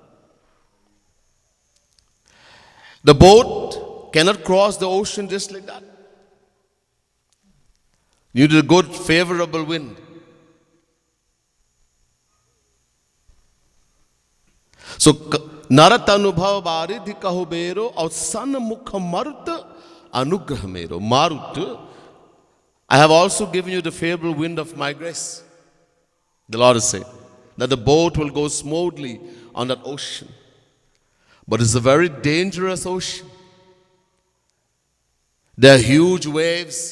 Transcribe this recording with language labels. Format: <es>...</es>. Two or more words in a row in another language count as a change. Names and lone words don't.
<en>The boat cannot cross the ocean just like that. You need a good, favorable wind. So,</en> <awa>नरतनुभव बारिधि कहुँ बेरो और सन्मुख मरुत अनुग्रह मेरो.</awa> <en>Marut, I have also given you the favorable wind of my grace. The Lord is saying that the boat will go smoothly on that ocean. But it's a very dangerous ocean. There are huge waves.</en>